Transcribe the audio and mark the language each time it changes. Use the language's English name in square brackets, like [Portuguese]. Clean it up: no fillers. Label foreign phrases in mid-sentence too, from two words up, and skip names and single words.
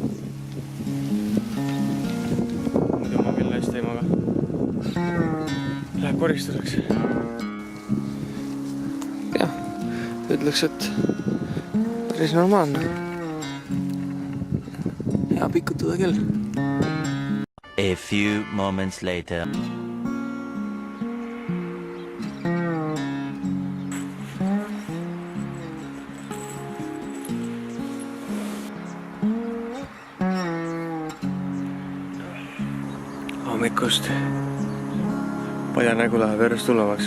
[Estonian] Muidu ma küll hästi ei maga. Läheb koristuseks. Jah, ütleks, et päris normaalne. Hea pikutada küll. [English] A few moments later. [Estonian] Hommikust palja nägu läheb järjest tulevaks.